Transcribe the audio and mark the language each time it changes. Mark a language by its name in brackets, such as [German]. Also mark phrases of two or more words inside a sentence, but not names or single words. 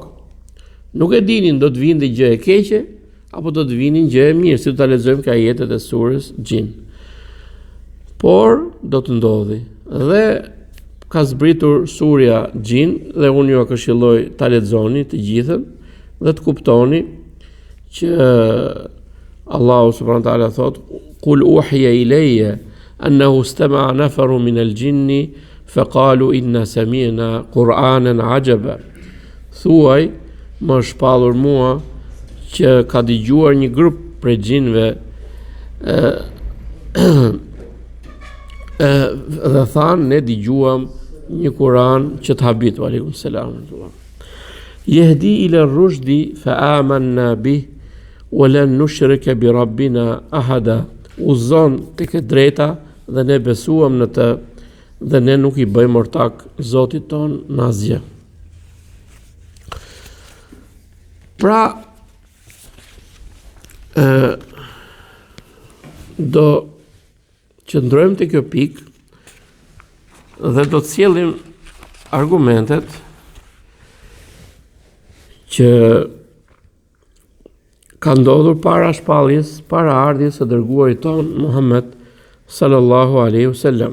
[Albanian] Nuk e dinin do të vinte gjë e keqe apo do të vinin gjë e mirë, si do ta lexojmë ka ajetet e surës Xhin. Por do të ndodhi. Dhe ka zbritur surja Xhin dhe unë ju këshilloj ta lexoni të gjithën dhe të kuptoni që Allahu [Arabic] سبحانه وتعالى [Albanian] thot: [Arabic] "قل أوحي إلي أنه استمع نفر من الجن فقالوا إنا سمعنا قرآنا عجبا." [Albanian] Thuaj, më shpallur mua që ka dëgjuar një grup prej xhinëve dhe thanë ne dëgjuam një Kur'an që të habit. [Arabic] عليكم السلام. يهدي إلى الرشد فآمنا به ولن نشرك بربنا أحدا. [Albanian] Uzon tek e drejta dhe ne besuam në të dhe ne nuk i bëjmë ortak Zotit ton në asgjë. Pra do qëndrojmë të kjo pikë dhe do të sjellim argumentet që ka ndodhur para shpalljes, para ardhjes së dërguarit ton Muhammed [Arabic] صلى الله عليه وسلم.